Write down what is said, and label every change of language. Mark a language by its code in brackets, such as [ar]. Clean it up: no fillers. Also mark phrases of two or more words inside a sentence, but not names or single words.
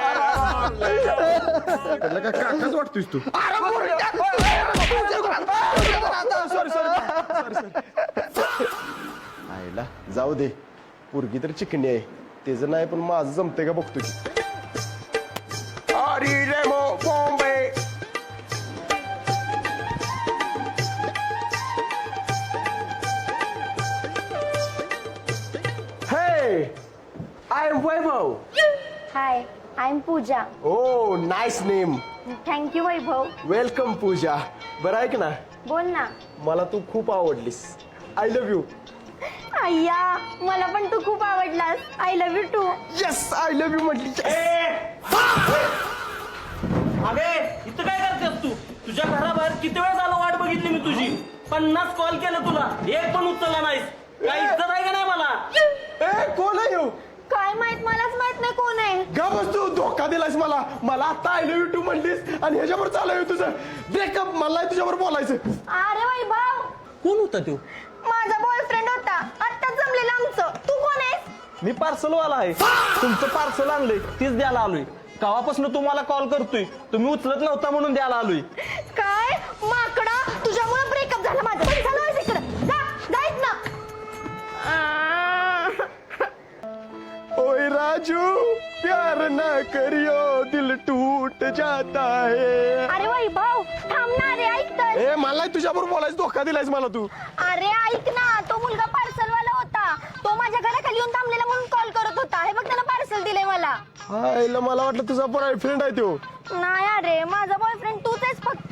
[mr] का काकाच वाटतोयस तू? आईला जाऊ दे, पोरगी तर चिकणी आहे, त्याचं नाही पण माझं जमतंय का बघतो की. अरे रे मो बॉम्बे. [en] Hey, I am Vaibhav. Hi I am पूजा. Oh, nice name. Thank you वैभव. [mr] वेलकम पूजा. बरं ऐक ना, बोल ना. मला तू खूप आवडलीस. [en] I love you. [mr] अय्या मला पण तू खूप आवडलास. [en] I love you too. Yes, I love you म्हटली. [mr] अबे इथं काय करतेस तू? तुझ्या घराबाहेर किती वेळ झालं वाट बघितली मी तुझी. 50 कॉल केलं तुला, एक पण उचलला नाहीस. काय इज्जत आहे का नाही मला? ए, कोण आहे ह्यो? काय माहित, मलाच माहित नाही कोण आहे. का बस तू धोका दिलास मला आता [en] I love you too [mr] म्हणलीस आणि ह्याच्यावर चालू आहे तुझं ब्रेकअप. मला नाही तुझ्यावर बोलायचं. अरे वैभव कोण होता तू? माझा बॉयफ्रेंड होता, आत्ताच जमलेलं आमचं. तू कोण आहेस? मी पार्सलवाला आहे. तुमचं पार्सल आणलंय तीच द्यायला आलोय. कावापासून तुम्हाला कॉल करतोय, तुम्ही उचलत नव्हता म्हणून द्यायला आलोय. काय माकडा, तुझ्यामुळे ब्रेकअप झालं माझं. पण चला तिकडं जा, जायच ना. [hi] ओए राजू, प्यार ना करियो, दिल टूट जाता है. [mr] अरे वैभव थांब ना. अरे ऐक तर. ए, मला तुझ्याबरोबर बोलायचं, धोका दिलायस मला तू. अरे ऐक ना, तो मुलगा पार्सलवाला होता. तो माझ्या घराखाली येऊन थांबलेला म्हणून कॉल करत होता. हे बघ त्यानं पार्सल दिलंय मला. आईला मला वाटलं तुझा बॉयफ्रेंड आहे तो. नाही अरे माझा बॉयफ्रेंड तूच आहेस फक्त.